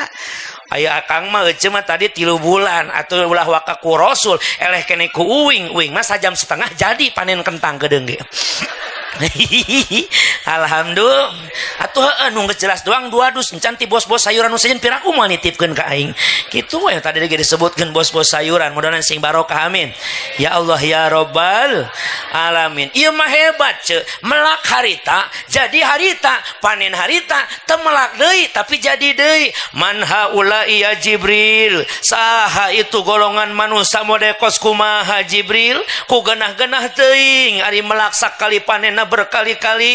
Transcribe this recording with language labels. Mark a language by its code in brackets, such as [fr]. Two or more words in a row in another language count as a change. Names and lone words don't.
[su] Aya akang mah ece mah tadi 3 bulan atau ulah waka ku Rasul eleh kene ku uing mah 1 jam setengah jadi panen kentang gedeung ge. Alhamdulillah atuh anu geus jelas doang 2 dus encan ti bos-bos sayuran nu sajen piraku moal nitipkeun ka aing. Kitu we tadi ge disebutkeun bos-bos sayuran, mudah-mudahan sing barokah amin. [ar] يا الله يا رب العالمين. [su] Ieu mah hebat ce, melak harita jadi harita, panen harita teu melak deui tapi jadi deui. [ar] من هؤلاء يا جبريل, [su] saha itu golongan manusia modekos kumaha Jibril, ku genah-genah teuing ari melak sakali panenna berkali-kali.